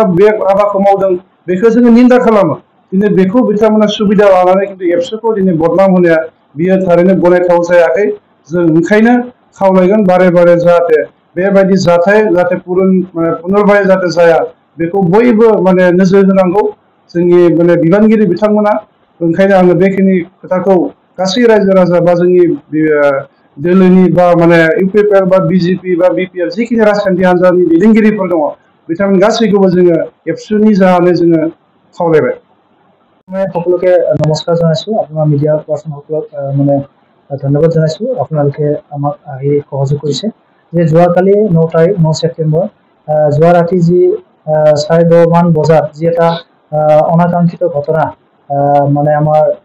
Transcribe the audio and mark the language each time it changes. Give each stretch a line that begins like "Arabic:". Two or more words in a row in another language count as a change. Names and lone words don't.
Bodo: बे हाबाखौ मावदों बेखौ जोङो निन्दा खालामो दिनै बेखौ बिथांमोना सुबिदा लानानै खिन्थु एबसुखौ दिनै बदनाम होनाया बियो थारैनो गनायथाव जायाखै जों ओंखायनो खावलायगोन बारे बारे जाहाथे बेबायदि जाथाय जाहाथे पुनर्बाय जाहाथे जाया बेखौ बयबो माने नोजोर होनांगौ जोंनि माने बिबानगिरि बिथांमोना ओंखायनो आङो बेखिनि खोथाखौ गासै रायजो राजा बा जोंनि दोलोनि बा माने इउपिपिएल बा बिजेपि बा बिपिएल जिखिनि राजखान्थि हान्जानि दैदेनगिरिफोर दङ बिथांमोन गासैखौबो जोङो एबसुनि जानानै जोङो खावलायबाय
Assamese: मैं সকলোকে নমস্কাৰ জনাইছোঁ আপোনাৰ মিডিয়া পাৰ্চনসকলক মানে ধন্যবাদ জনাইছোঁ আপোনালোকে আমাক আহি সহযোগ কৰিছে যে যোৱাকালি 9 ছেপ্টেম্বৰ যোৱা ৰাতি যি 10:30 মান বজাত যি এটা অনাকাংক্ষিত ঘটনা মানে আমাৰ